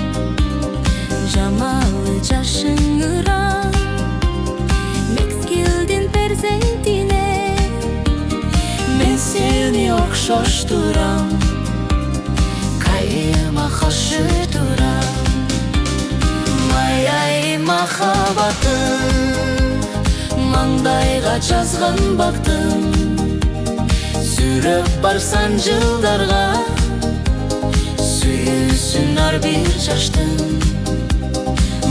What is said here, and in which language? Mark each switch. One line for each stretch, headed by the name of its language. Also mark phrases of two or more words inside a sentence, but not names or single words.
Kyrgyz: жамалы жашың ырам, мезгилдин перзентине, Мен сени окшоштурам, кайыма каршы турам.
Kazakh: Май айы махаббатым, маңдайға жазған бақтым. Сүріп барсан жылдарға, сүйсін ар бир жаштың.